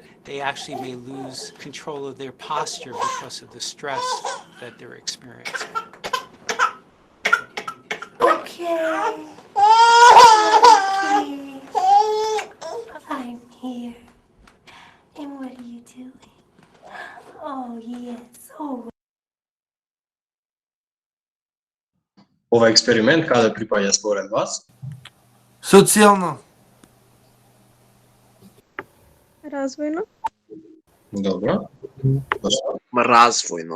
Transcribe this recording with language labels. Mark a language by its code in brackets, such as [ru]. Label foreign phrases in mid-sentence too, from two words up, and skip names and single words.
[en] They actually may lose control of their posture because of the stress that they're experiencing. Okay. I'm here. And what are you doing? Oh, yes. Oh. [mk] Ова експеримент каде припаѓа според вас? Социјално. Развојно. Добро. Развојно.